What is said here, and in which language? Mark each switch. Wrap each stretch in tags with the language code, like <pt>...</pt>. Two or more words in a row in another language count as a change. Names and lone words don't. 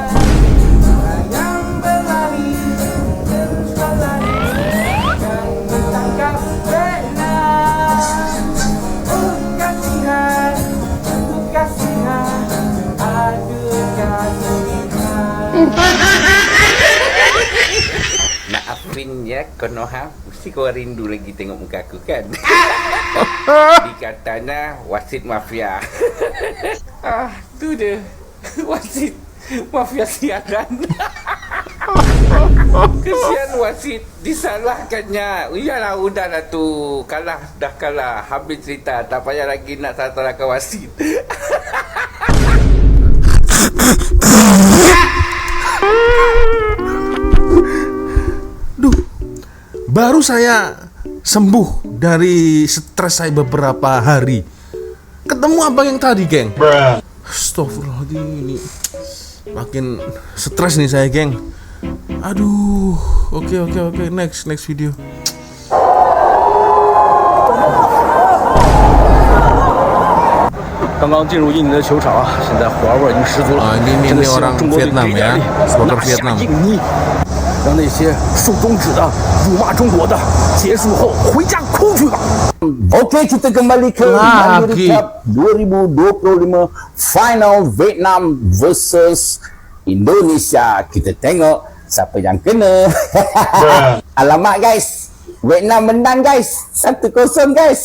<ms>Ayam berlari terus berlari dan ditangkap bena. Kasihan, aduh kasihan.</ms> <id>Maafin ya Konoha,</id> <ms>mesti kau rindu lagi tengok muka aku kan. Dikatanya wasit mafia. Tu dia wasit mafia siaran. Kesian wasit, disalahkannya. Iyalah, udahlah tu, kalah dah kalah, habis cerita, tak payah lagi nak salahkan wasit.</ms> <id>Baru saya sembuh dari stres saya beberapa hari. Ketemu abang yang tadi, geng. Astagfirullahaladzim, ini makin stres nih saya, geng.</id> <ms>Aduh. Oke.</ms> <en>Next video.</en> <zh>刚刚进入印尼的球场啊，现在火味已经十足了。</zh> <ms>Ini</ms> <zh>真的希</zh> <ms>orang</ms> <zh>望中国队</zh> <ms>Vietnam</ms> <zh>给点</zh> <ms>ya,</ms> <zh>力，</zh> <ms>supporter</ms> <zh>拿下</zh> <ms>Vietnam.</ms> <zh>印尼，让那些竖中指的、辱骂中国的，结束后回家哭去吧。</zh> <ms>Okey, kita kembali ke Lagi.</ms> <en>recap 2025 final Vietnam versus Indonesia.</en> <ms>Kita tengok siapa yang kena. Alamak guys, Vietnam menang guys, 1-0 guys.</ms>